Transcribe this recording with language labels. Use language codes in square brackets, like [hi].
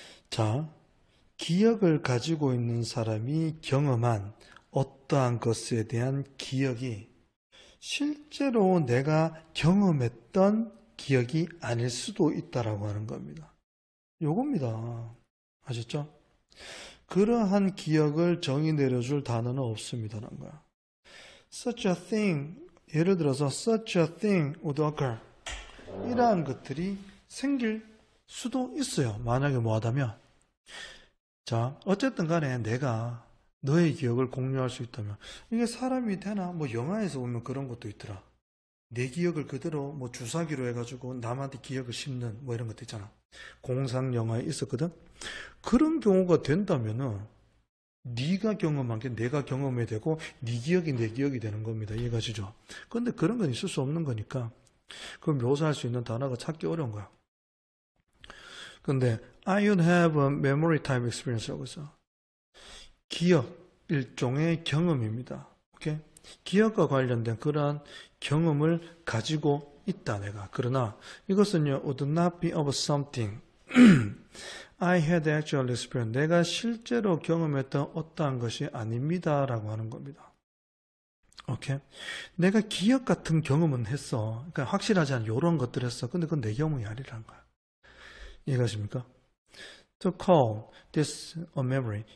[ko] 자, 기억을 가지고 있는 사람이 경험한 어떠한 것에 대한 기억이 실제로 내가 경험했던 기억이 아닐 수도 있다라고 하는 겁니다. 요겁니다. 아셨죠? 그러한 기억을 정의 내려줄 단어는 없습니다라는 거야. [en] Such a thing, [ko] 예를 들어서 [en] such a thing would occur. [ko] 이러한 것들이 생길 수도 있어요. 만약에 뭐하다면. 자, 어쨌든 간에 내가 너의 기억을 공유할 수 있다면 이게 사람이 되나? 뭐 영화에서 보면 그런 것도 있더라. 내 기억을 그대로 뭐 주사기로 해가지고 남한테 기억을 심는 뭐 이런 것도 있잖아. 공상 영화에 있었거든. 그런 경우가 된다면은 네가 경험한 게 내가 경험이 되고 네 기억이 내 기억이 되는 겁니다. 이해가시죠? 그런데 그런 건 있을 수 없는 거니까 그걸 묘사할 수 있는 단어가 찾기 어려운 거야. 근데 [en] I would have a memory type experience [ko] 라고 해서 기억, 일종의 경험입니다. 오케이? 기억과 관련된 그러한 경험을 가지고 있다 내가. 그러나 이것은요 [en] would not be of something I had actual experience. [ko] 내가 실제로 경험했던 어떠한 것이 아닙니다 라고 하는 겁니다. 오케이? 내가 기억 같은 경험은 했어. 그러니까 확실하지 않은 이런 것들을 했어. 근데 그건 내 경험이 아니라는 거야. 이해가십니까? [en] To call this a memory.